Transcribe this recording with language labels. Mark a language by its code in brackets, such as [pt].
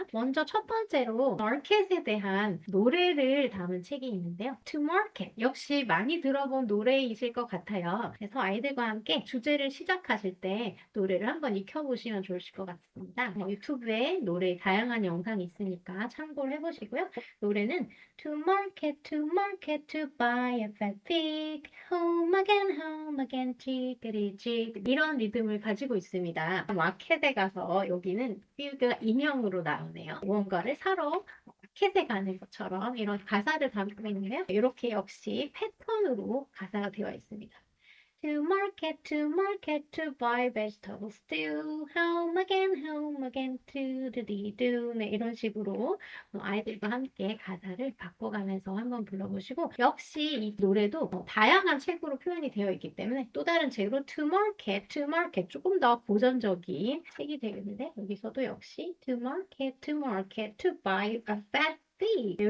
[ko] 먼저 첫 번째로 마켓에 대한 노래를 담은 책이 있는데요. To Market 역시 많이 들어본 노래이실 것 같아요. 그래서 아이들과 함께 주제를 시작하실 때 노래를 한번 익혀보시면 좋으실 것 같습니다. 유튜브에 노래 다양한 영상이 있으니까 참고를 해보시고요. 노래는 [en] to market to buy a fat pig, home again, [ko] 지그리지 이런 리듬을 가지고 있습니다. 마켓에 가서 여기는 pig가 인형으로 나오네요. 무언가를 사러 마켓에 가는 것처럼 이런 가사를 담고 있는데요. 이렇게 역시 패턴으로 가사가 되어 있습니다. [en] to market to buy vegetables stew, home again, to-do-do. [ko] 네, 이런 식으로 아이들과 함께 가사를 바꿔가면서 한번 불러보시고, 역시 이 노래도 다양한 책으로 표현이 되어 있기 때문에 또 다른 책으로 to market 조금 더 고전적인 책이 되겠는데, 여기서도 역시 [en] to market, to buy a fat pig.